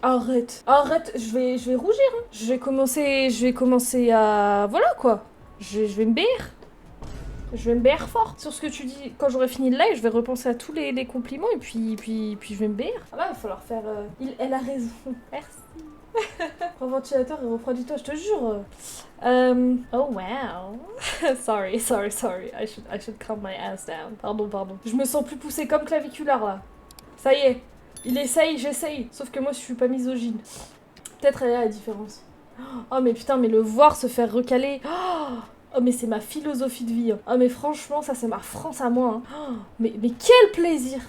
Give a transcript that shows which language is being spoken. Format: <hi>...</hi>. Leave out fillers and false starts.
<fr>Arrête, je vais rougir, hein. Je vais commencer à... Voilà, quoi. Je vais me béire. Je vais me BR fort sur ce que tu dis. Quand j'aurai fini le live, je vais repenser à tous les compliments et puis je vais me BR. Ah là, il va falloir faire... Elle a raison. Merci. Prends ventilateur et refroidis-toi, je te jure.</fr> <en>Oh wow. sorry. I should calm my ass down.</en> <fr>Pardon. Je me sens plus poussée comme claviculaire là. Ça y est. Il essaye, j'essaye. Sauf que moi, je suis pas misogyne. Peut-être elle est la différence. Oh mais putain, mais le voir se faire recaler... Oh mais c'est ma philosophie de vie. Oh mais franchement, ça c'est ma France à moi. Hein. Mais quel plaisir.</fr>